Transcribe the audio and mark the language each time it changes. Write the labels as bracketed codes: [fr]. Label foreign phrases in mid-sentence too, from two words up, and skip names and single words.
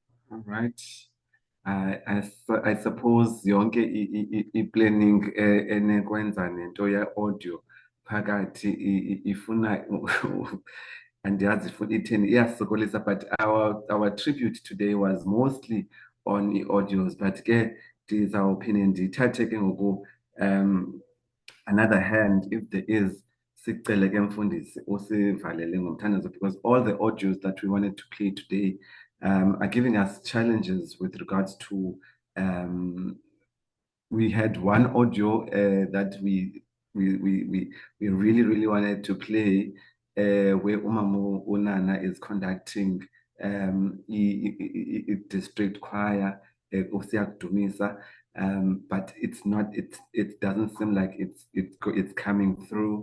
[en] All right. I suppose [xh] yonke i-planning enekwenza nento ye-audio phakathi ifuna andiyazi futhi itheni iyasokolisa, [en] but our tribute today was mostly on i-audios, but [xh] ke ndizawuphinde ndithathe ke ngoku [en] another hand, if there is, [xh] sicele ke mfundisi usivalele ngomthandazo, [en] because all the audios that we wanted to play today are giving us challenges with regards to we had one audio that we really wanted to play where Umamu Unana is conducting district choir Usiak Dumisa, but it's not, it doesn't seem like it's coming through.